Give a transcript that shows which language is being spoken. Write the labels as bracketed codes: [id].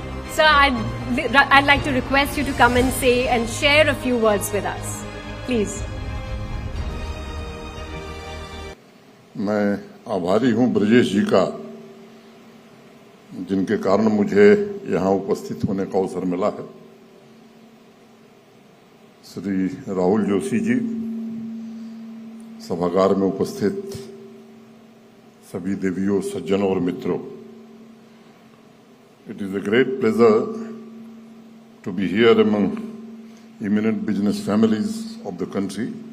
[en] Sir, I'd like to request you to come and say and share a few words with us, please. [hi] मैं आभारी हूं ब्रजेश जी का, जिनके कारण मुझे यहां उपस्थित होने का अवसर मिला है। श्री राहुल जोशी जी, सभागार में उपस्थित सभी देवियों, सज्जनों और मित्रों, [en] it is a great pleasure to be here among eminent business families of the country.